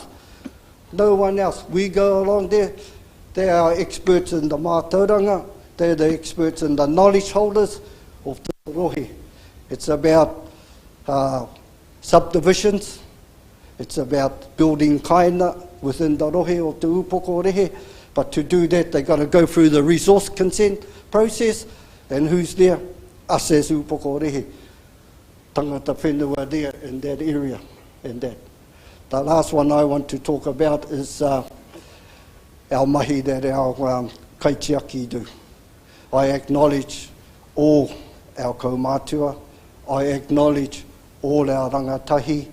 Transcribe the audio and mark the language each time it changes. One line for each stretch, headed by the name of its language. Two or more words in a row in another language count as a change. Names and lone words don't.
English: No one else. We go along there. They are experts in the mātauranga. They're the experts in the knowledge holders of the rohe. It's about subdivisions. It's about building kaina within the
Māori: rohe o te upoko rehe.
English: But to do that, they've got to go through the resource consent process. And who's there? Us as upoko rehe.
Māori: Tangata whenua
English: there in that area. And that. The last one I want to talk about is our mahi that our kaitiaki do. I acknowledge all our kaumātua. I acknowledge all our rangatahi.